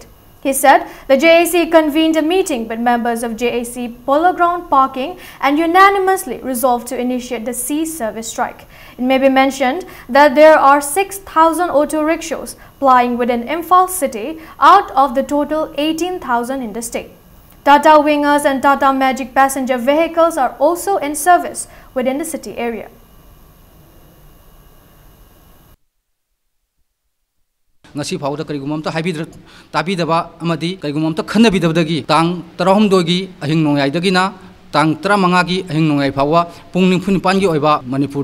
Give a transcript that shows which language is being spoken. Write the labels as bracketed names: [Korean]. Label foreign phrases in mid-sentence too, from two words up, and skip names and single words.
[English] He said the JAC convened a meeting with members of JAC Polo Ground Parking and unanimously resolved to initiate the sea service strike. It may be mentioned that there are 6,000 auto rickshaws plying within Imphal city out of the total 18,000 in the state. Tata Wingers and Tata Magic passenger vehicles are also in service within the city area. [Manipuri] ngasi phawda karigumam ta haibidra tabidaba amadi karigumam ta khanabidabdagi tang 13 gi ahing nongai dagina tang 15 gi ahing nongai phawa pungning phunipan gi oiba manipur